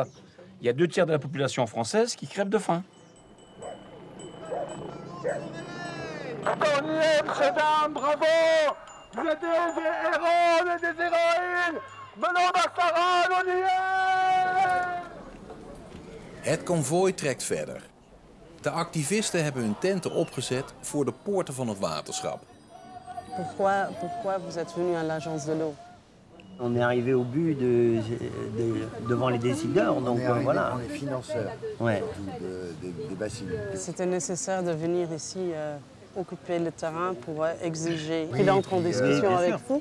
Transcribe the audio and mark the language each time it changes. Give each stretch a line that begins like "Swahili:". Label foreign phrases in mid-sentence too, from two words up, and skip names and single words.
French: Il y a 2 tiers de la population française qui crève de faim. On y est, monsieur, dame, bravo! Vous êtes des héros, on est des héroïnes! Menons Mastaran, on y est!
Dutch: Het konvooi trekt verder. De activisten hebben hun tenten opgezet voor de poorten van het waterschap.
French: Pourquoi vous êtes venu à l'agence de l'eau? On est arrivé au but devant les décideurs, donc voilà. On est financeurs des bassines. C'était nécessaire de venir ici occuper le terrain pour exiger qu'il entre en discussion avec vous?